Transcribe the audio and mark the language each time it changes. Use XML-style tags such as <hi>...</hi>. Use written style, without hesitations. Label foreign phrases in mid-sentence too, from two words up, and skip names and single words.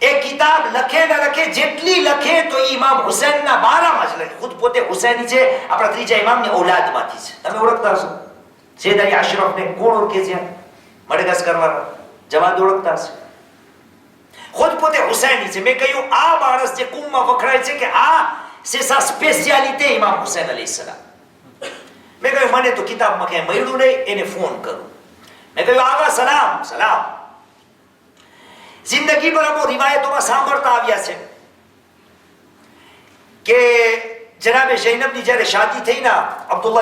<gu>એ કિતાબ લખે ન લખે, જેટલી લખે તો ઇમામ હુસૈનના બારામાં જ લખે. ખુદ પોતે હુસૈની છે, આપણા ત્રીજા ઇમામની ઔલાદમાંથી છે. તમે ઓળખતા હશો સૈયદ અલી અશરફને. કોણ ઓળખે છે? મડગાસ્કર વાળા જવાદ ઓળખતા હશે. ખુદ પોતે હુસૈની છે. મેં કહ્યું આ માણસ જે કુમમાં વખણાય છે કે આ</gu> <fr>c'est sa spécialité</fr> <gu>ઇમામ હુસૈન અલૈહિસ્સલામ. મેં કહ્યું મને તો કિતાબમાં ક્યાંય મળ્યું નહીં, એને ફોન કરું. મેં કહ્યું આવા સલામ સલામ. જિંદગી પર અમુક રિવાયતોમાં સાંભળતા આવ્યા છે કે જનાબે ઝૈનબની જ્યારે શાદી થઈ ના અબ્દુલ્લાહ</gu>